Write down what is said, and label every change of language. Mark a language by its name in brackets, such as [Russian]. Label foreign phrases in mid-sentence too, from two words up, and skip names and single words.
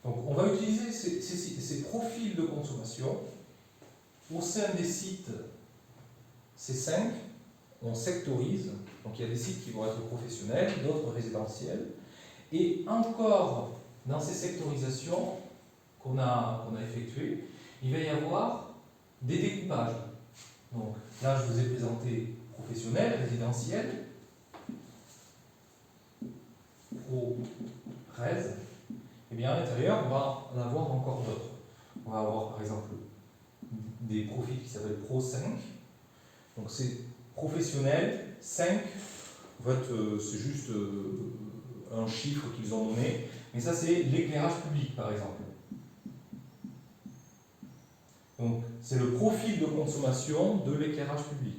[French] Donc on va utiliser ces profils de consommation au sein des sites C5, on sectorise, donc il y a des sites qui vont être professionnels, d'autres résidentiels, et encore dans ces sectorisations qu'on a effectuées, il va y avoir des découpages. Donc là je vous ai présenté professionnel, résidentiel, pro-res, et bien à l'intérieur on va en avoir encore d'autres. On va avoir par exemple des profils qui s'appellent Pro 5. Donc c'est professionnel, 5. En fait, c'est juste un chiffre qu'ils ont donné. Mais ça, c'est l'éclairage public, par exemple. Donc c'est le profil de consommation de l'éclairage public.